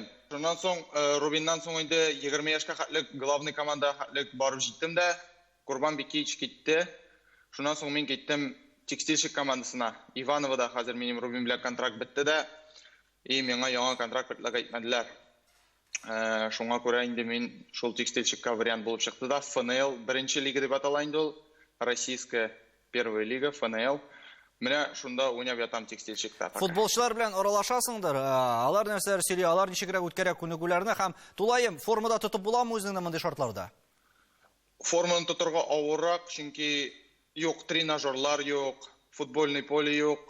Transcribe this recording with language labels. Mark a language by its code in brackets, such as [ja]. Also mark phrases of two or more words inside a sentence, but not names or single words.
[tt] Шуннан соң Рубиннан соң инде 20 яшькә хәтлек главный командага хәтлек барып җиттем дә, Курбан Бикич китте. Шуннан соң мин киттем текстильщик командасына. Ивановода хәзер минем Рубин белән контракт бетте дә, и миңа яңа контракт битләгә әйтмәделәр. Шуңа күрә инде мин шул текстильщикка вариант булып чыкты да, ФНЛ беренче лига дип атала инде ул, [ru] Российская первая лига, [tt] ФНЛ. Менә шунда уйнап ятам текстильщикта. Футболчылар белән аралашасыңдыр. Алар нәрсәләр сөйли, алар ничегрәк үткәрә күнегүләрне һәм тулаем формада тотып буламы үзеңне мондый шартларда? Форманы тотырга авыррак, чөнки юк тренажерлар юк, [ru] футбольный поле [tt] юк.